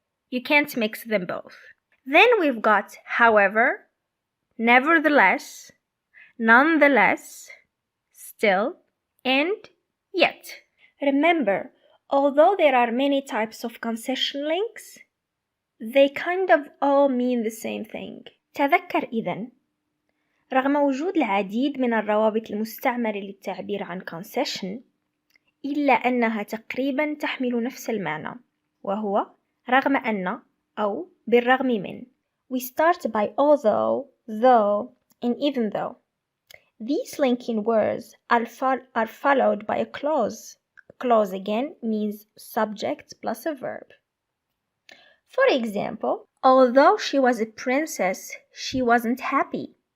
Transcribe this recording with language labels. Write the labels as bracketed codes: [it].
[en] You can't mix them both. Then we've got however, nevertheless, nonetheless, still, and yet. Remember, although there are many types of concession links, they kind of all mean the same thing. [ar] تذكر إذن، رغم وجود العديد من الروابط المستعملة للتعبير عن concession، إلا أنها تقريبا تحمل نفس المعنى، وهو رغم أن أو بالرغم من. [en] We start by although, though, and even though. These linking words are followed by a clause. A clause again means subject plus a verb. For example, although she was a princess, she wasn't happy.